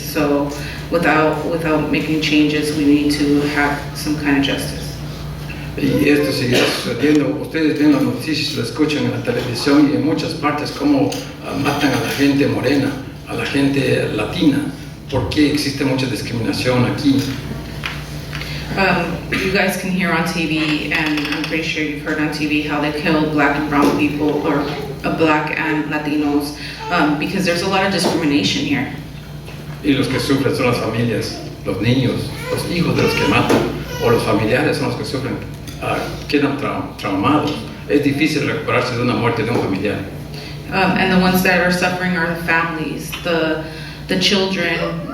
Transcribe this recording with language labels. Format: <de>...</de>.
<en>So without making changes, we need to have some kind of justice.</en> <es>Y esto sigue sucediendo. Ustedes ven las noticias, lo escuchan en la televisión y en muchas partes cómo matan a la gente morena, a la gente latina. ¿Por qué existe mucha discriminación aquí?</es> <en>You guys can hear on TV, and I'm pretty sure you've heard on TV how they kill black and brown people, or black and Latinos, because there's a lot of discrimination here.</en> <es>Y los que sufren son las familias, los niños, los hijos de los que matan, o los familiares son los que sufren, quedan traumados. Es difícil recuperarse de una muerte de un familiar.</es> <en>And the ones that are suffering are the families, the children.</en>